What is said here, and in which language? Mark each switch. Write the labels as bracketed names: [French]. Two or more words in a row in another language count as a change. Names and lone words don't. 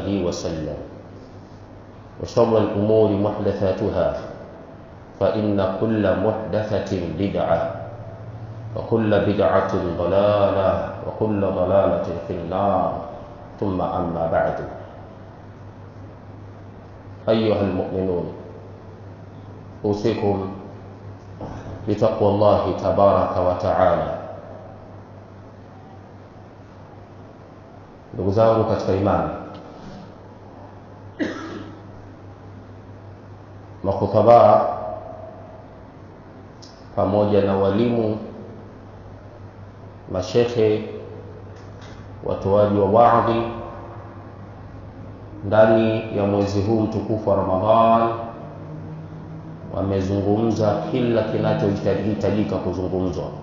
[Arabic] وسلم وشر الأمور محدثاتها فإن كل محدثة بدعة وكل بدعة ضلالة وكل ضلالة في النار ثم أما بعد أيها المؤمنون أوصيكم بتقوى الله تبارك وتعالى. [Swahili] Ndugu zangu katika imani, makhutaba pamoja na walimu, mashekhe, watoaji wa waadhi ndani ya mwezi huu mtukufu wa Ramadhan wamezungumza kila kinachohitajika kuzungumzwa.